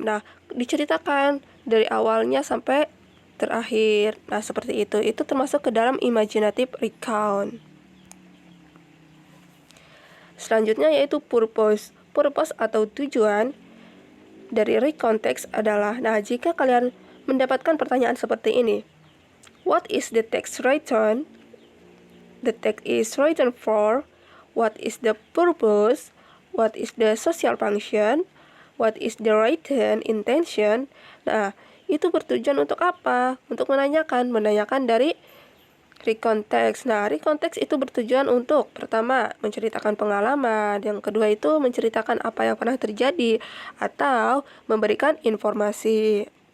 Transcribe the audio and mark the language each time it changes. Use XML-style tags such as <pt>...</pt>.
<id>Nah, diceritakan dari awalnya sampai terakhir. Nah, seperti itu. Itu termasuk ke dalam imaginative recount. Selanjutnya yaitu purpose. Purpose atau tujuan dari recount text adalah, nah, jika kalian mendapatkan pertanyaan seperti ini.</id> <en>What is the text written? The text is written for. What is the purpose? What is the social function? What is the written intention?</en> <id>Nah, itu bertujuan untuk apa? Untuk menanyakan dari Recontext. Nah, recontext itu bertujuan untuk pertama, menceritakan pengalaman, yang kedua itu menceritakan apa yang pernah terjadi, atau memberikan informasi.</id>